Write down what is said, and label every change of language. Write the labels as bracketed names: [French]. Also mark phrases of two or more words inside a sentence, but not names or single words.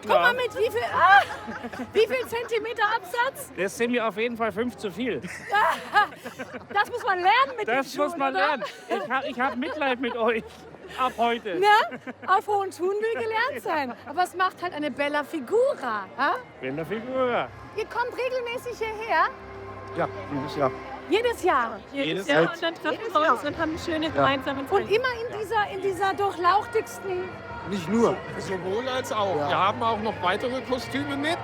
[German] guck mal mit wie viel Zentimeter Absatz? Das sind mir auf jeden Fall 5 zu viel. Das muss man lernen mit Das den muss Schuhen, man oder? lernen. Ich hab Mitleid mit euch. Ab heute. Na, auf hohen Schuhen will gelernt sein. Aber es macht halt eine [Italian] bella figura. [German] Ha? Wenn der Figur. Ihr kommt regelmäßig hierher? Ja, dieses Jahr. Jedes Jahr. Jedes Jahr. Jahr. Und dann treffen wir uns und haben eine schöne gemeinsame Zeit. Und immer in dieser durchlauchtigsten. Nicht nur. Sowohl als auch. Ja. Wir haben auch noch weitere Kostüme mit.